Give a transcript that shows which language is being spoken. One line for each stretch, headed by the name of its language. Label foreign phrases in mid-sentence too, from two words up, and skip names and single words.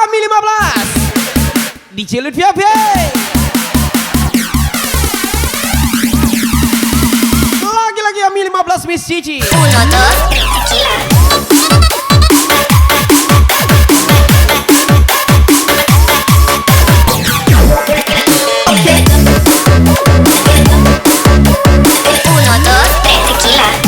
Indonesian: AMI 15 DJ Lutfi Ape. Lagi-lagi AMI 15 Miss Cici.
Spanish: Uno, dos, tres, tequila. Uno, dos, tres, tequila.